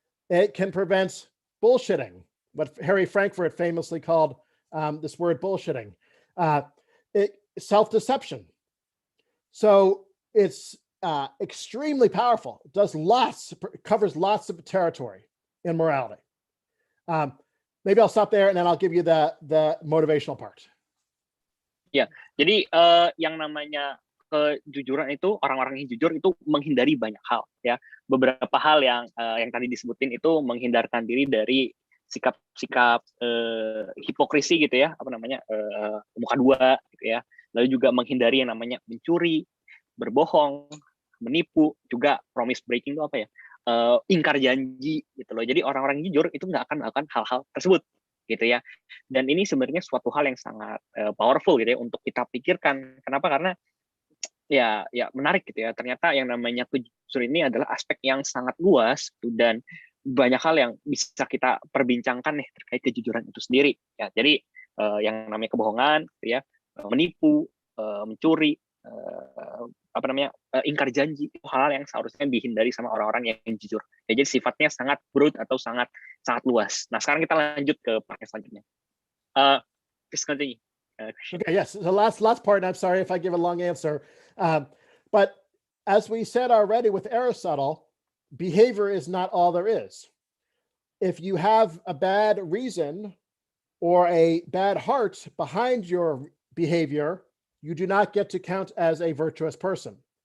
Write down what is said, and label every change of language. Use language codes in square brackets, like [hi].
[en] It can prevent bullshitting, what Harry Frankfurt famously called this word bullshitting. Self-deception. So it's extremely powerful. It covers lots of territory in morality. Maybe I'll stop there and then I'll give you the motivational part. [id] Ya, jadi yang namanya kejujuran itu, orang-orang yang jujur itu menghindari banyak hal ya. Beberapa hal yang tadi disebutin itu menghindarkan diri dari sikap-sikap hipokrisi gitu ya, apa namanya, muka dua gitu ya. Lalu juga menghindari yang namanya mencuri, berbohong, menipu, juga [en] promise breaking [id] itu apa ya? Ingkar janji gitu loh. Jadi orang-orang jujur itu nggak akan melakukan hal-hal tersebut gitu ya. Dan ini sebenarnya suatu hal yang sangat powerful gitu ya untuk kita pikirkan. Kenapa? Karena ya menarik gitu ya. Ternyata yang namanya kejujuran ini adalah aspek yang sangat luas gitu, dan banyak hal yang bisa kita perbincangkan nih terkait kejujuran itu sendiri ya. Jadi yang namanya kebohongan gitu ya, menipu, mencuri, apa namanya, ingkar janji, itu hal yang seharusnya dihindari sama orang-orang yang jujur. Ya, jadi sifatnya sangat broad atau sangat luas. Nah, sekarang kita lanjut ke part selanjutnya. [en] Please continue. Christian? Okay, yes. The last part, and I'm sorry if I give a long answer. But as we said already with Aristotle, behavior is not all there is. If you have a bad reason or a bad heart behind your behavior, you do not get to count as a virtuous person.